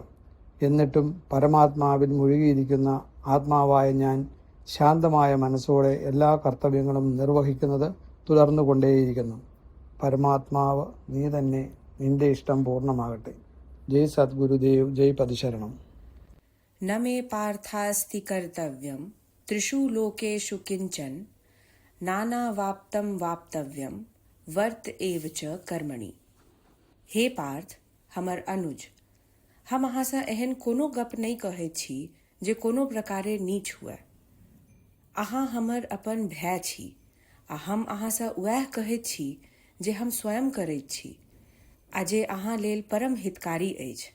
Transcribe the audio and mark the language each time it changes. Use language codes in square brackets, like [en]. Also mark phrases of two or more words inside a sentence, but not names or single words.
[ml] എന്നിട്ടും പരമാത്മാവിൽ മുഴുകിയിരിക്കുന്ന ആത്മാവായ ഞാൻ ശാന്തമായ മനസ്സോടെ എല്ലാ കർത്തവ്യങ്ങളും നിർവഹിക്കുന്നത് തുടർന്നുകൊണ്ടേയിരിക്കുന്നു. പരമാത്മാവ് നീ തന്നെ, നിന്റെ ഇഷ്ടം പൂർണ്ണമാകട്ടെ. ജയ് സദ്ഗുരുദേവ്, ജയ് പതിശരണം. [sa] न मे पार्थास्ति कर्तव्यं त्रिषु लोकेषु किंचन नानावाप्तं वाप्तव्यं वर्त एव च कर्मणि. [mai] हे पार्थ, हमर अनुज, हम अहाँ से एहन कोनो गप नहीं कहै छी जे कोनो प्रकारे नीच हुए। अहाँ हमर अपन भाय छी आ हम अहाँ से वएह कहैत छी जे हम स्वयं करैत छी आ जे अहाँ लेल परम हितकारी अछि।